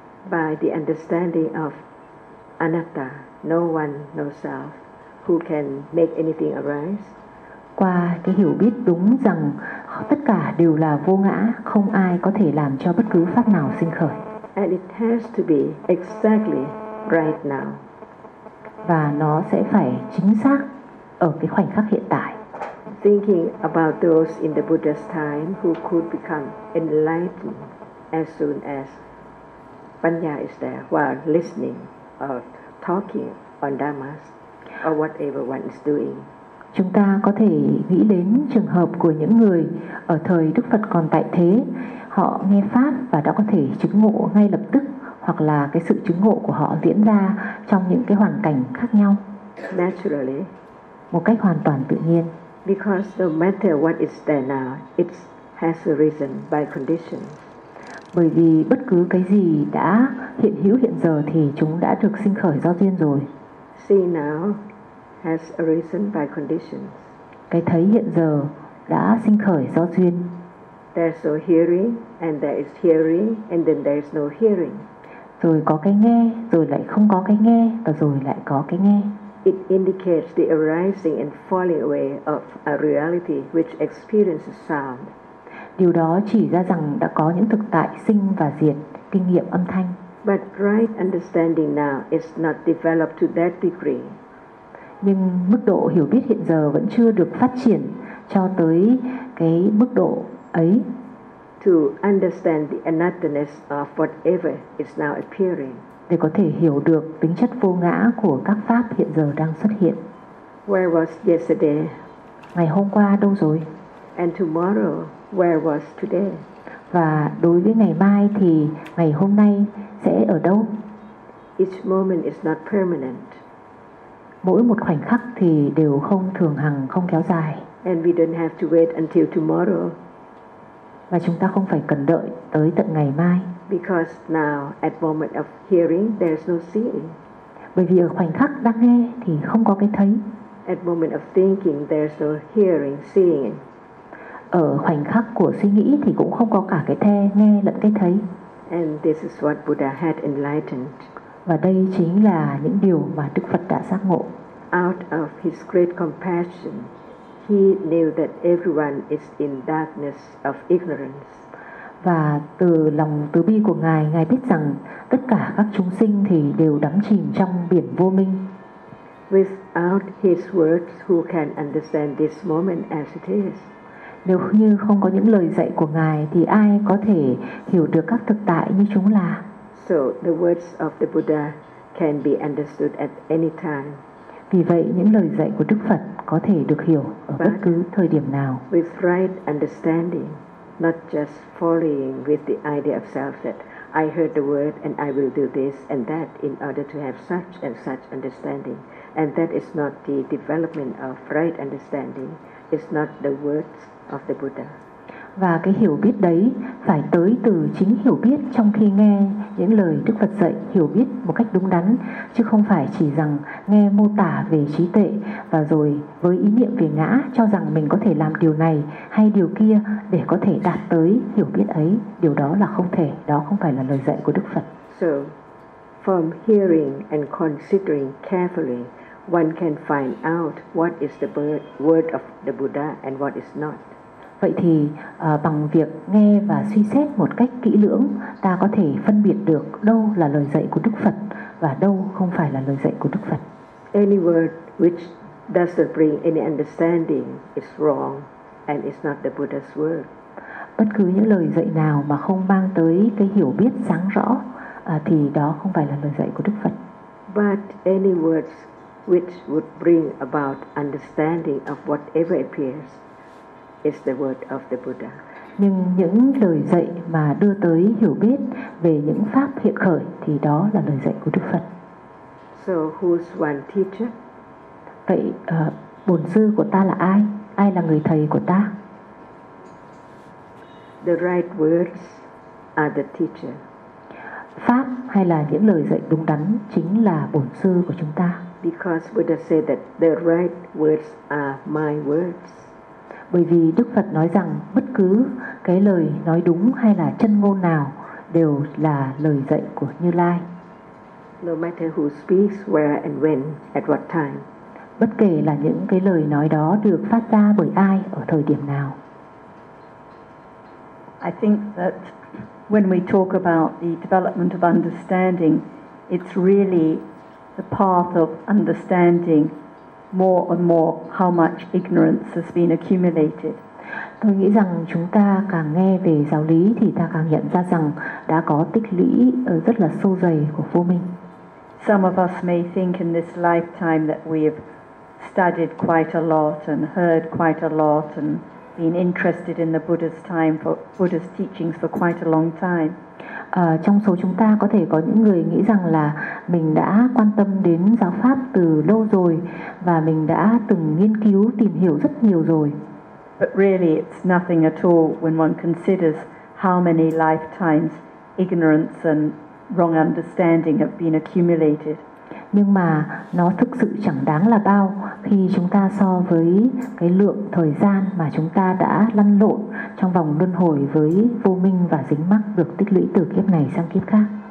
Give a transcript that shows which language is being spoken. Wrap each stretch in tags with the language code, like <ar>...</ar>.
<en>By the understanding of anatta, no one, no self, who can make anything arise.</en> <vi>Qua cái hiểu biết đúng rằng tất cả đều là vô ngã, không ai có thể làm cho bất cứ pháp nào sinh khởi.</vi> <en>And it has to be exactly right now.</en> <vi>Và nó sẽ phải chính xác ở cái khoảnh khắc hiện tại.</vi> <en>Thinking about those in the Buddha's time who could become enlightened as soon as Panya is there while listening or talking on Dhammas or whatever one is doing.</en> <vi>Chúng ta có thể nghĩ đến trường hợp của những người ở thời Đức Phật còn tại thế, họ nghe pháp và đã có thể chứng ngộ ngay lập tức, hoặc là cái sự chứng ngộ của họ diễn ra trong những cái hoàn cảnh khác nhau.</vi> <en>Naturally,</en> <vi>một cách hoàn toàn tự nhiên.</vi> <en>Because no matter what is there now, it has arisen by condition.</en> <vi>Bởi vì bất cứ cái gì đã hiện hữu hiện giờ thì chúng đã được sinh khởi do duyên rồi.</vi> <en>See now has arisen by condition.</en> <vi>Cái thấy hiện giờ đã sinh khởi do duyên.</vi> <en>There's no hearing, and there is hearing, and then there is no hearing.</en> <vi>Rồi có cái nghe, rồi lại không có cái nghe, và rồi lại có cái nghe.</vi> <en>It indicates the arising and falling away of a reality which experiences sound.</en> <vi>Điều đó chỉ ra rằng đã có những thực tại sinh và diệt, kinh nghiệm âm thanh.</vi> <en>But right understanding now is not developed to that degree.</en> <vi>Nhưng mức độ hiểu biết hiện giờ vẫn chưa được phát triển cho tới cái mức độ ấy.</vi> <en>To understand the anatta-ness of whatever is now appearing.</en> <vi>Để có thể hiểu được tính chất vô ngã của các pháp hiện giờ đang xuất hiện.</vi> <en>Where was yesterday?</en> <vi>Ngày hôm qua đâu rồi?</vi> <en>And tomorrow, where was today?</en> <vi>Và đối với ngày mai thì ngày hôm nay sẽ ở đâu?</vi> <en>Each moment is not permanent.</en> <vi>Mỗi một khoảnh khắc thì đều không thường hằng, không kéo dài.</vi> <en>And we don't have to wait until tomorrow.</en> <vi>Và chúng ta không phải cần đợi tới tận ngày mai.</vi> <en>Because now at moment of hearing there's no seeing.</en> <vi>Bởi vì ở khoảnh khắc đang nghe thì không có cái thấy.</vi> <en>At moment of thinking there's no hearing, seeing.</en> <vi>Ở khoảnh khắc của suy nghĩ thì cũng không có cả cái the nghe lẫn cái thấy.</vi> <en>And this is what Buddha had enlightened.</en> <vi>Và đây chính là những điều mà Đức Phật đã giác ngộ.</vi> <en>Out of his great compassion, he knew that everyone is in darkness of ignorance.</en> <vi>Và từ lòng từ bi của Ngài, Ngài biết rằng tất cả các chúng sinh thì đều đắm chìm trong biển vô minh.</vi> <en>Without his words, who can understand this moment as it is?</en> <vi>Nếu như không có những lời dạy của Ngài thì ai có thể hiểu được các thực tại như chúng là?</vi> <en>So the words of the Buddha can be understood at any time.</en> <vi>Vì vậy những lời dạy của Đức Phật có thể được hiểu ở bất cứ thời điểm nào.</vi> <en>With right understanding. Not just following with the idea of self that I heard the word and I will do this and that in order to have such and such understanding. And that is not the development of right understanding. It's not the words of the Buddha.</en> <vi>Và cái hiểu biết đấy phải tới từ chính hiểu biết trong khi nghe những lời Đức Phật dạy, hiểu biết một cách đúng đắn, chứ không phải chỉ rằng nghe mô tả về trí tuệ và rồi với ý niệm về ngã cho rằng mình có thể làm điều này hay điều kia để có thể đạt tới hiểu biết ấy. Điều đó là không thể, đó không phải là lời dạy của Đức Phật.</vi> <en>So, from hearing and considering carefully, one can find out what is the word of the Buddha and what is not.</en> <vi>Vậy thì bằng việc nghe và suy xét một cách kỹ lưỡng, ta có thể phân biệt được đâu là lời dạy của Đức Phật và đâu không phải là lời dạy của Đức Phật.</vi> <en>Any word which doesn't bring any understanding is wrong and it's not the Buddha's word.</en> <vi>Bất cứ những lời dạy nào mà không mang tới cái hiểu biết sáng rõ thì đó không phải là lời dạy của Đức Phật.</vi> <en>But any words which would bring about understanding of whatever appears is the word of the Buddha.</en> <vi>Nhưng những lời dạy mà đưa tới hiểu biết về những pháp hiện khởi thì đó là lời dạy của Đức Phật.</vi> <en>So who's one teacher?</en> <vi>Vậy bổn sư của ta là ai? Ai là người thầy của ta?</vi> <en>The right words are the teacher.</en> <vi>Pháp hay là những lời dạy đúng đắn chính là bổn sư của chúng ta.</vi> <en>Because Buddha said that the right words are my words.</en> <vi>Bởi vì Đức Phật nói rằng bất cứ cái lời nói đúng hay là chân ngôn nào đều là lời dạy của Như Lai.</vi> <en>No matter who speaks, where and when, at what time.</en> <vi>Bất kể là những cái lời nói đó được phát ra bởi ai ở thời điểm nào.</vi> <en>I think that when we talk about the development of understanding, it's really the path of understanding more and more how much ignorance has been accumulated.</en> <vi>Tôi nghĩ rằng chúng ta càng nghe về giáo lý thì ta càng nhận ra rằng đã có tích lũy rất là sâu dày của vô minh.</vi> <en>Some of us may think in this lifetime that we have studied quite a lot and heard quite a lot and been interested in the Buddha's time for Buddha's teachings for quite a long time.</en> <vi>Trong số chúng ta có thể có những người nghĩ rằng là mình đã quan tâm đến giáo pháp từ lâu rồi và mình đã từng nghiên cứu tìm hiểu rất nhiều rồi.</vi> <en>But really it's nothing at all when one considers how many lifetimes ignorance and wrong understanding have been accumulated.</en> <vi>Nhưng mà nó thực sự chẳng đáng là bao khi chúng ta so với cái lượng thời gian mà chúng ta đã lăn lộn trong vòng luân hồi với vô minh và dính mắc được tích lũy từ kiếp này sang kiếp khác.</vi>